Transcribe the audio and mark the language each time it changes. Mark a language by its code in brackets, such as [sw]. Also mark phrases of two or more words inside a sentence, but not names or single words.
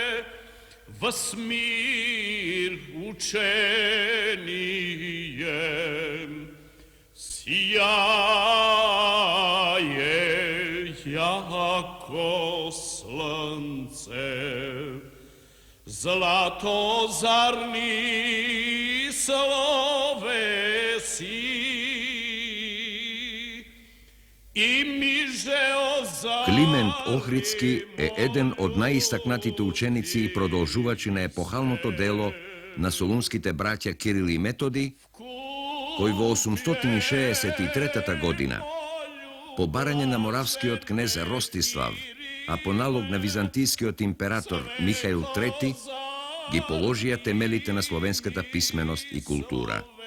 [cu] Vasmir učenijem, sijaje jako slnce, zlatozarni slovesi i mižeo za... [mk] Климент Охридски е еден од најистакнатите ученици и продолжувачи на епохалното дело на солунските браќа Кирил и Методи, кој во 863 година, по барање на моравскиот кнез Ростислав, а по налог на византискиот император Михаил III, ги положија темелите на словенската писменост и култура.